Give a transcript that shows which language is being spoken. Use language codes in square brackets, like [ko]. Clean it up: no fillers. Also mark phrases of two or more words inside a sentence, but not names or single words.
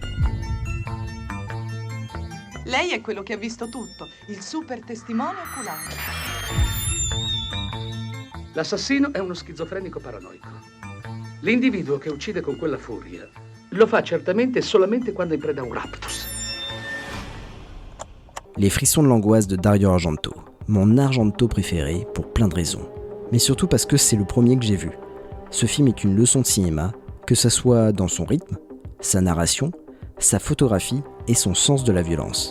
[it] Lei è quello che ha visto tutto, il super testimone oculare. L'assassino è uno schizofrenico paranoico. L'individuo che uccide con quella furia lo fa certamente solamente quando è in preda a un raptus. [fr] Les frissons de l'angoisse de Dario Argento, mon Argento préféré pour plein de raisons. Mais surtout parce que c'est le premier que j'ai vu. Ce film est une leçon de cinéma, que ce soit dans son rythme, sa narration, sa photographie et son sens de la violence.